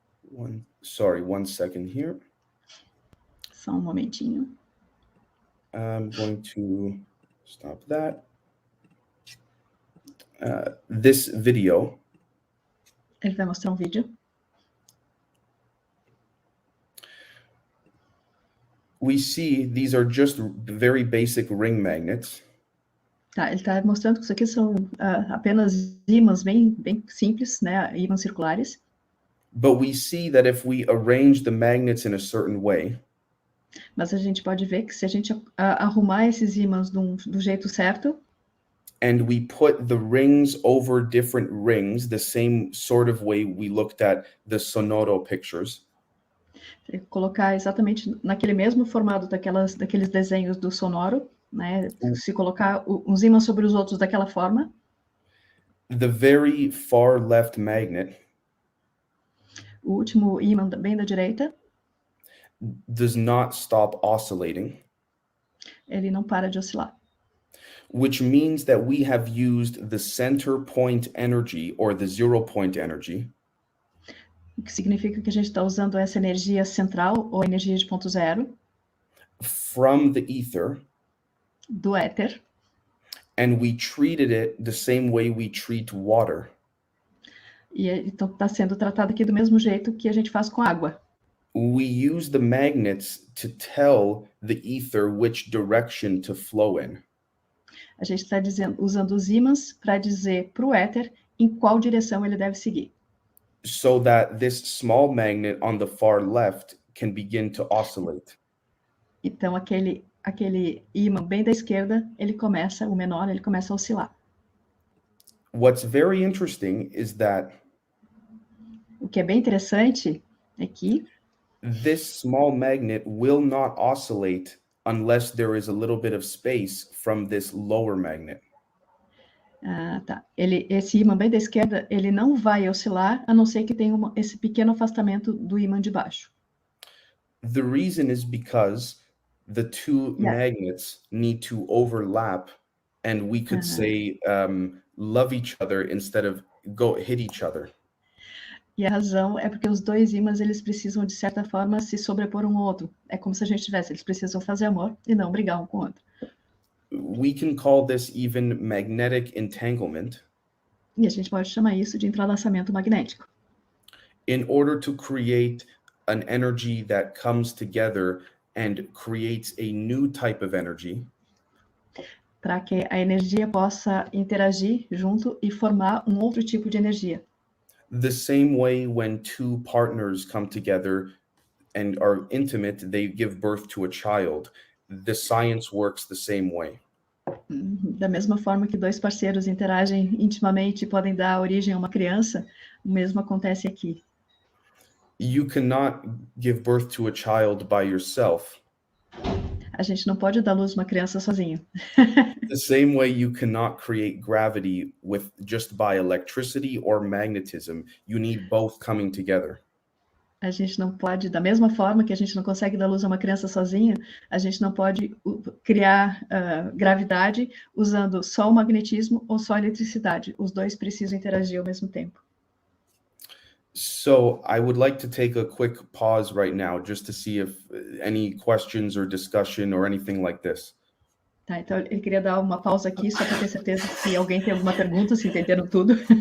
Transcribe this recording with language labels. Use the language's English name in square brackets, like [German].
[English] one second here. [Portuguese] só um momentinho, [English] I'm going to stop that. This video, [Portuguese] ele vai mostrar um vídeo. [English] we see these are just very basic ring magnets. [Portuguese] Tá, ele está mostrando que isso aqui são apenas ímãs bem simples, né, ímãs circulares. [English] But we see that if we arrange the magnets in a certain way, [Portuguese] Mas a gente pode ver que se a gente arrumar esses ímãs do jeito certo, [English] and we put the rings over different rings, the same sort of way we looked at the Sonoro pictures, [Portuguese] colocar exatamente naquele mesmo formato daqueles desenhos do sonoro, né? Se colocar uns ímãs sobre os outros daquela forma, [English] the very far left magnet [Portuguese] o último ímã bem da direita, [English] does not stop oscillating, [Portuguese] ele não para de oscilar. [English] which means that we have used the center point energy or the 0 point energy [Portuguese] O que significa que a gente está usando essa energia central, ou energia de ponto zero, [English] from the ether, [Portuguese] do éter, [English] and we treated it the same way we treat water. [Portuguese] e então está sendo tratado aqui do mesmo jeito que a gente faz com água. [English] We use the magnets to tell the ether which direction to flow in. [Portuguese] A gente está usando os ímãs para dizer para o éter em qual direção ele deve seguir. [English] So that this small magnet on the far left can begin to oscillate. [Portuguese] Então, aquele ímã bem da esquerda, o menor, ele começa a oscilar. [English] What's very interesting is that [Portuguese] O que é bem interessante é que [English] this small magnet will not oscillate unless there is a little bit of space from this lower magnet. [Portuguese] esse ímã bem da esquerda, ele não vai oscilar, a não ser que tenha esse pequeno afastamento do ímã de baixo. [English] The reason is because the two magnets need to overlap, and we could say love each other instead of hit each other. [Portuguese] E a razão é porque os dois ímãs, eles precisam, de certa forma, se sobrepor um ao outro. É como se a gente eles precisam fazer amor e não brigar um com o outro. [English] We can call this even magnetic entanglement. [Portuguese] E a gente pode chamar isso de entrelaçamento magnético. [English] In order to create an energy that comes together and creates a new type of energy. [Portuguese] Para que a energia possa interagir junto e formar um outro tipo de energia. [English] The same way when two partners come together and are intimate, they give birth to a child. The science works the same way. [Portuguese] Da mesma forma que dois parceiros interagem intimamente e podem dar origem a uma criança, o mesmo acontece aqui. [English] You cannot give birth to a child by yourself. [Portuguese] A gente não pode dar luz a uma criança sozinho. [English] The same way you cannot create gravity just by electricity or magnetism. You need both coming together. [Portuguese] A gente não pode, da mesma forma que a gente não consegue dar luz a uma criança sozinha, a gente não pode criar gravidade usando só o magnetismo ou só a eletricidade. Os dois precisam interagir ao mesmo tempo. [English] So I would like to take a quick pause right now just to see if any questions or discussion or anything like this. [Portuguese] Tá, então eu queria dar uma pausa aqui só para ter certeza se alguém tem alguma pergunta, se entenderam tudo.